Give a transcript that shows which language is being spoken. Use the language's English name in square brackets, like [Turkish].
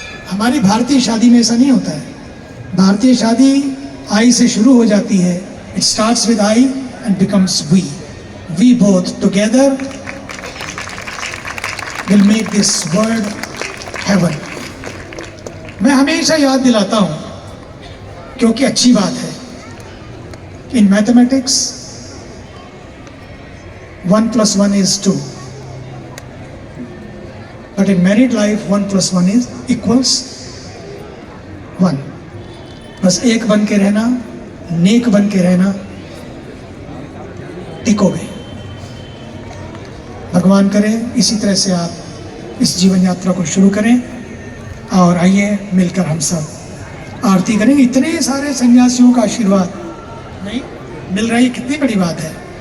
[Hindi] हमारी भारतीय शादी में ऐसा नहीं होता है। भारतीय शादी आई से शुरू हो जाती है। [English] It starts with I and becomes we. We both together will make this world heaven. [Hindi] मैं हमेशा याद दिलाता हूं क्योंकि अच्छी बात है। [English] In mathematics 1 + 1 is 2, but in married life 1 + 1 is equals 1. [Hindi] बस एक बन के रहना, नेक बन के रहना, टिकोगे। भगवान करे इसी तरह से आप इस जीवन यात्रा को शुरू करें। और आइए मिलकर हम सब आरती करेंगे। इतने सारे सन्यासियों का आशीर्वाद नहीं मिल रहा है, कितनी बड़ी बात है।